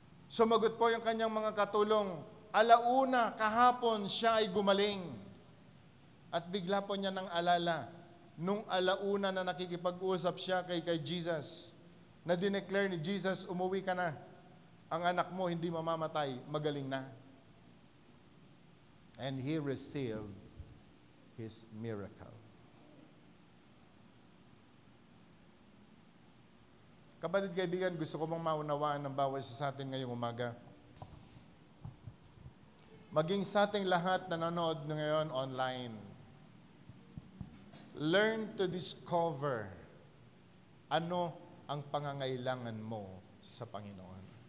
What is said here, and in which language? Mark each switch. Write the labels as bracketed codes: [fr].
[tl] Sumagot po yung kanyang mga katulong, alauna, kahapon siya ay gumaling. At bigla po niya nang alala, nung alauna na nakikipag-usap siya kay Jesus, na dineclare ni Jesus, umuwi ka na. Ang anak mo hindi mamamatay, magaling na. [en] And he received his miracle. [tl] Kapatid, kaibigan, gusto ko mong maunawaan ng bawat isa sa atin ngayong umaga. Maging sa ating lahat na nanonood ngayon online, [en] learn to discover [tl] ano ang pangangailangan mo sa Panginoon.